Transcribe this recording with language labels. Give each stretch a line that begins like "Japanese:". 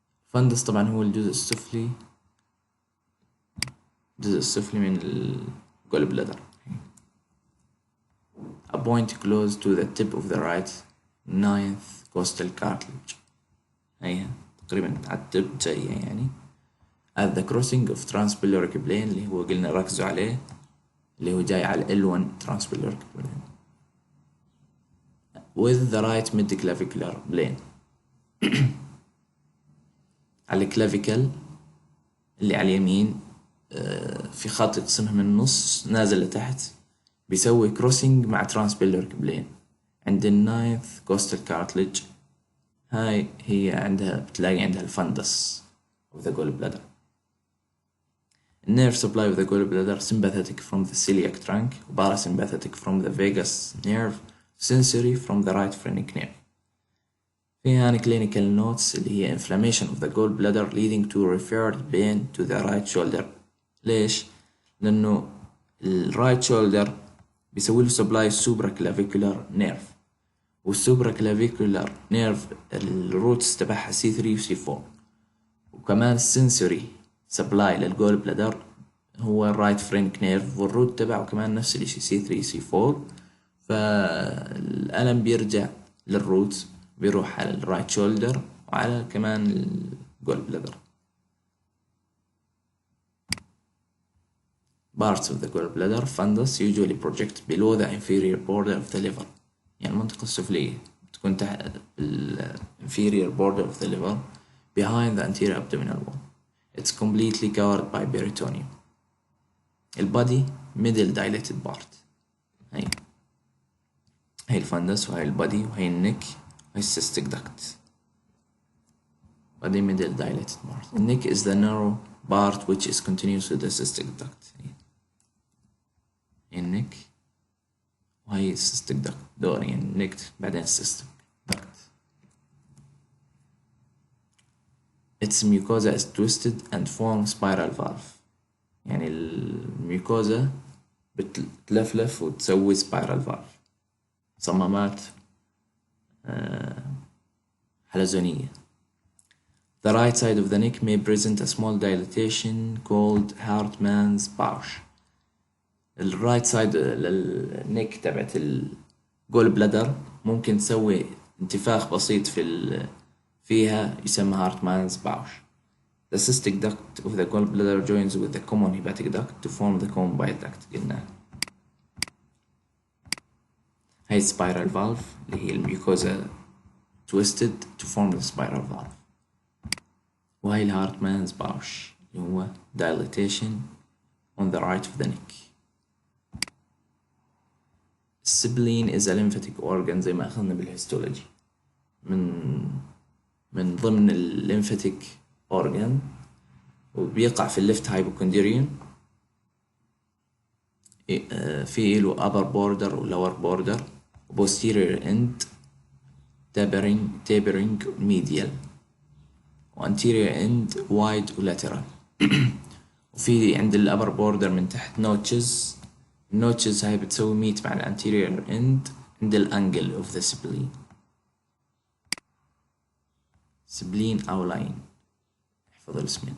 Arabic: فندس طبعا هو الجزء السفلي من الجول بلادر.
English: a point close to the tip of the right ninth costal cartilage.
Arabic: هي تقريبا على التب جاية يعني.
English: at the crossing of transpyloric plane
Arabic: اللي هو قلنا ركزوا عليه اللي هو جاي على
English: L1 transpyloric plane with the right mid-clavicular plane.
Arabic: على الكلافيكل اللي على اليمين في خط يقسمها من النص نازل لتحت بيسوي crossing مع transpyloric plane عند الناينث costal cartilage. هاي هي بتلاقي عندها الفندس of the gallbladder.
English: nerve supply of the gallbladder sympathetic from the celiac trunk, parasympathetic from the vagus nerve, sensory from the right phrenic nerve.
Arabic: في هنا
English: clinical notes
Arabic: اللي هي
English: inflammation of the gallbladder leading to referred pain to the right shoulder.
Arabic: ليش؟ لأنه ال right shoulder بيسوي له supply supraclavicular nerve، والsupraclavicular nerve الروتس تبعها C3 و C4، وكمان sensory supply للجول بلادر هو الرايت فرينك نيرف، والروت تبعه كمان نفس الاشي C3 C4. فالألم بيرجع للروت، بيروح على الرايت شولدر وعلى كمان الجول بلادر.
English: Parts of the gallbladder fundus usually project below the inferior border of the liver.
Arabic: يعني المنطقة السفلية تكون تحت ال
English: inferior border of the liver behind the anterior abdominal wall. It's completely covered by peritoneum. البادي middle dilated part.
Arabic: هاي الفندس، وهاي البادي، وهاي النك، وهاي السيستيك دكت.
English: body middle dilated part. The neck is the narrow part which is continuous with the cystic duct.
Arabic: النك وهي السيستيك دكت دور، يعني النك بعدين السيستيك دكت.
English: Its mucosa is twisted and forms spiral valve.
Arabic: يعني الميوكوزا بتلفلف وتسوي spiral valve، صمامات حلزونية.
English: The right side of the neck may present a small dilatation called Hartmann's pouch.
Arabic: الرايت سايد للنك تبعت الجول بلادر ممكن تسوي انتفاخ بسيط فيها يسمى هارتمانز باوش.
English: The cystic duct of the gallbladder joins with the common hepatic duct to form the common bile duct.
Arabic: قلنا هاي
English: spiral valve
Arabic: اللي هي الميوكوزا
English: twisted to form the spiral valve،
Arabic: وهاي الهارتمانز باوش اللي هو
English: dilatation on the right of the neck.
Arabic: السبلين
English: is a lymphatic organ
Arabic: زي ما أخذنا بالهيستولوجي، من ضمن الليمفاتيك organ، وبيقع في الليفت هايبوكوندريوم.
English: في له upper border و lower border و posterior end tapering medial و anterior end wide و lateral.
Arabic: وفي عند ال upper border من تحت notches. النوتشز هاي بتسوي ميت مع الانتيريور end عند الانجل of the spleen. spleen أو line، احفظ الاسمين.